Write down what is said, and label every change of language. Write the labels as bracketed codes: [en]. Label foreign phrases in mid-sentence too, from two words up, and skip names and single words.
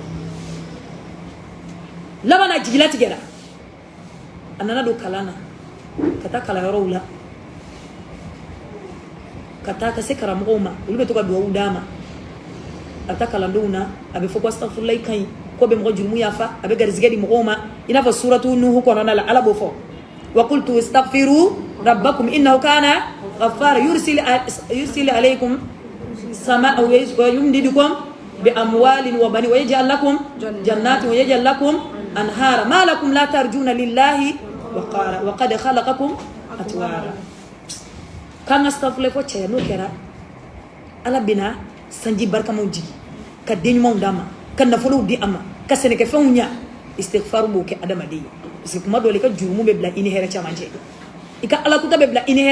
[bm] laban na jigila tigɛra a nana don kalan na ka taa kalanyɔrɔw la ka taa ka se karamɔgɔw ma olu bɛ to ka duwawu d'a ma a bɛ taa kalandenw na a bɛ fɔ ko astafurulayi ka ɲi ko bɛ mɔgɔ jurumu yafa a bɛ garizigɛ di mɔgɔw ma i n'a fɔ suratu nuhu kɔnɔna la ala b'o fɔ [ar] وقلت أستغفر ربكم إنه كان غفارا يرسل عليكم السماء ويمددكم بأموال وبنين ويجعل لكم جنات ويجعل لكم أنهارا ما لكم لا ترجون لله وقد خلقكم أطوارا [bm] kan astafurulayi fɔ cɛ n'o kɛra ala bɛna sanji barikamaw jigi ka den ɲumanw d'a ma ka nafolow di a ma ka sɛnɛkɛfɛnw ɲa istighfar b'o kɛ adamaden ye [fr] parce que [bm] kuma dɔ la i ka jurumu bɛ bila i ni hɛrɛ caman cɛ i ka alakuta bɛ bila i ni